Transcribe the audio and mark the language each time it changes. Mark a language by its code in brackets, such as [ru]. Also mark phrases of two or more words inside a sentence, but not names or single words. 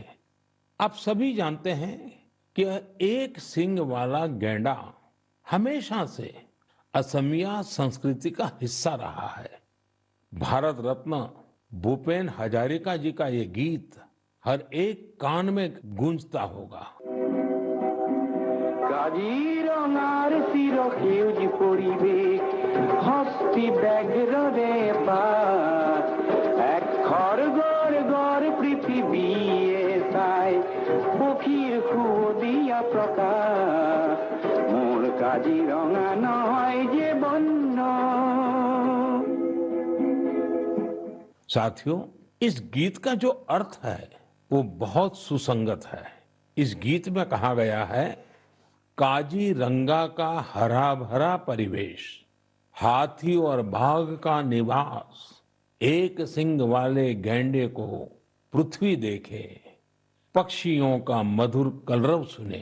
[hi] आप सभी जानते हैं कि एक सींग वाला गैंडा हमेशा से असमिया संस्कृति का हिस्सा रहा है। भारत रत्न भूपेन हजारिका जी का ये गीत हर एक कान में गूंजता होगा। [as] কাজিৰঙাৰ চিৰসেউজ পৰিৱেশ হস্তি ব্যাঘ্ৰৰে পাত এক খড়গড় গড় পৃথিৱীয়ে চাই পক্ষীৰ সুদিয়া প্ৰকাশ মোৰ কাজিৰঙা নহয় যে বন্য। [hi] साथियों, इस गीत का जो अर्थ है वो बहुत सुसंगत है। इस गीत में कहा गया है, काजीरंगा का हरा भरा परिवेश, हाथी और बाघ का निवास, एक सिंग वाले गैंडे को पृथ्वी देखे, पक्षियों का मधुर कलरव सुने।